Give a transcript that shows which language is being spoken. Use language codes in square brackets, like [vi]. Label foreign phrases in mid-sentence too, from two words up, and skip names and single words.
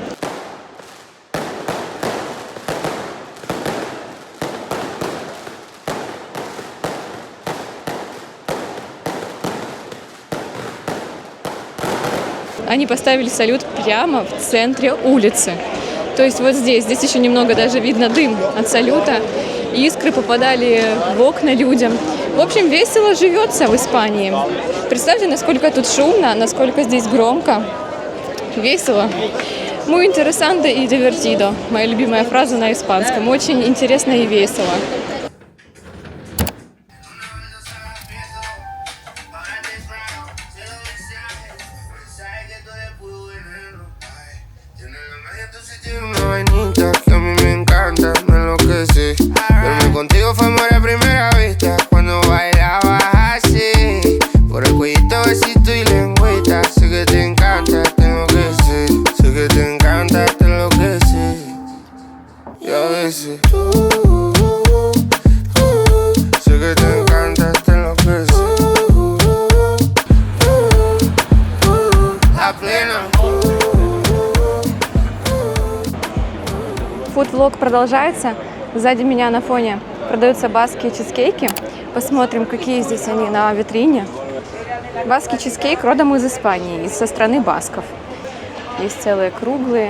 [ru] Они поставили салют прямо в центре улицы. То есть вот здесь еще немного даже видно дым от салюта. Искры попадали в окна людям. В общем, весело живется в Испании. Представьте, насколько тут шумно, насколько здесь громко. Весело. [es] Muy interesante y divertido. [ru] Моя любимая фраза на испанском. Очень интересно и весело. [es] Que a mí me encanta, me enloquecí. Verme contigo fue amor a primera vista. Cuando bailabas así, por el cuellito, besito y lengüita. Sé que te encanta, te enloquecí. Sé que te encanta, te enloquecí. Y a veces sé que te encanta, te enloquecí. La plena. [ru] Фуд-влог продолжается. Сзади меня на фоне продаются баскские чизкейки. Посмотрим, какие здесь они на витрине. Баскский чизкейк родом из Испании, со страны басков. Есть целые круглые.